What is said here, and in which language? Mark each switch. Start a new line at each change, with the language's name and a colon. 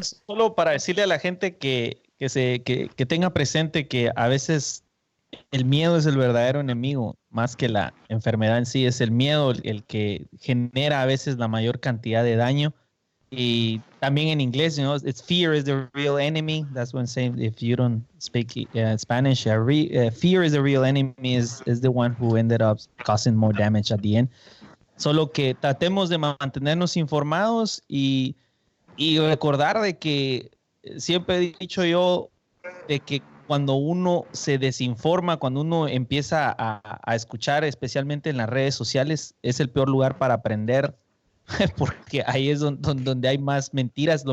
Spanish: Solo para decirle a la gente que tenga presente que a veces el miedo es el verdadero enemigo, más que la enfermedad en sí. Es el miedo el que genera a veces la mayor cantidad de daño. Y también en inglés,
English: it's fear is the real enemy. That's what I'm saying. If you don't speak Spanish, fear is the real enemy is the one who ended up causing more damage at the end.
Spanish: Solo que tratemos de mantenernos informados y recordar de que siempre he dicho yo de que cuando uno se desinforma, cuando uno empieza a escuchar, especialmente en las redes sociales, es el peor lugar para aprender, porque ahí es donde hay más mentiras.